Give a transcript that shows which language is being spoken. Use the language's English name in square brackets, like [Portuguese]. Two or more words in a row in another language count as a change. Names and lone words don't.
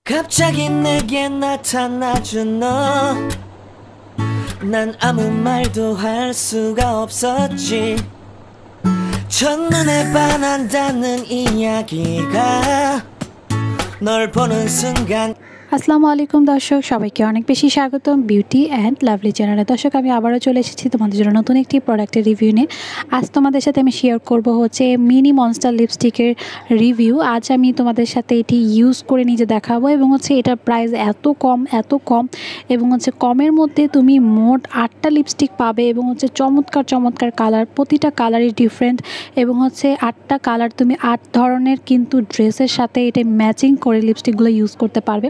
[Korean] 갑자기 내게 나타나준 너 난 아무 말도 할 수가 없었지 첫눈에 반한다는 이야기가 널 보는 순간 [Arabic] السلام عليكم [Bangla] দর্শক, সবাইকে অনেক বেশি স্বাগতম বিউটি অ্যান্ড লাভলি চ্যানেলে। দর্শক, আমি আবারও চলে এসেছি তোমাদের জন্য নতুন একটি প্রোডাক্টের রিভিউ নিয়ে। আজ তোমাদের সাথে আমি শেয়ার করব হচ্ছে মিনি মনস্টার লিপস্টিকের রিভিউ। আজ আমি তোমাদের সাথে এটি ইউজ করে নিজে দেখাবো এবং হচ্ছে এটার প্রাইস এত কম এবং হচ্ছে কমের মধ্যে তুমি মোট 8টা লিপস্টিক পাবে এবং হচ্ছে চমৎকার কালার, প্রতিটা কালারই ডিফারেন্ট এবং হচ্ছে 8টা কালার তুমি 8 ধরনের কিন্তু ড্রেসের সাথে এটা ম্যাচিং করে লিপস্টিকগুলো ইউজ করতে পারবে।